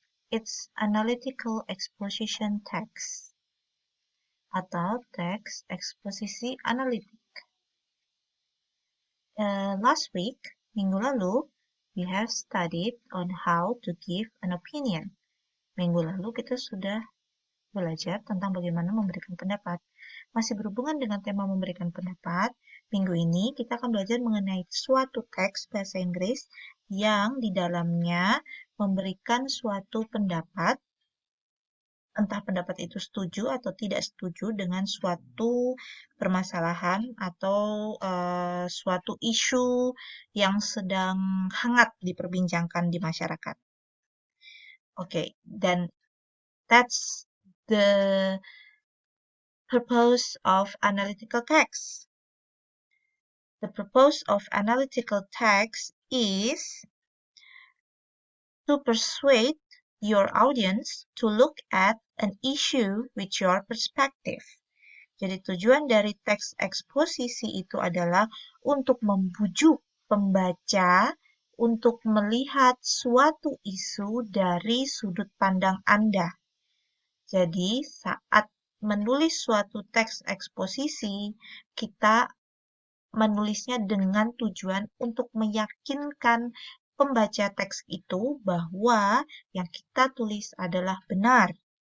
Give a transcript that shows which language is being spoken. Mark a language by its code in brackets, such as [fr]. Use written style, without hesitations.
[en] It's analytical exposition text [id] atau teks eksposisi analitik. [en] Last week, [id] minggu lalu, [en] we have studied on how to give an opinion. [id] Minggu lalu kita sudah belajar tentang bagaimana memberikan pendapat. Masih berhubungan dengan tema memberikan pendapat, minggu ini kita akan belajar mengenai suatu teks bahasa Inggris yang di dalamnya memberikan suatu pendapat, entah pendapat itu setuju atau tidak setuju dengan suatu permasalahan atau suatu isu yang sedang hangat diperbincangkan di masyarakat. Oke, dan [en] that's the purpose of analytical text. The purpose of analytical text is to persuade your audience to look at an issue with your perspective. [id] Jadi tujuan dari teks eksposisi itu adalah untuk membujuk pembaca untuk melihat suatu isu dari sudut pandang Anda. Jadi saat menulis suatu teks eksposisi, kita menulisnya dengan tujuan untuk meyakinkan pembaca teks itu bahwa yang kita tulis adalah benar.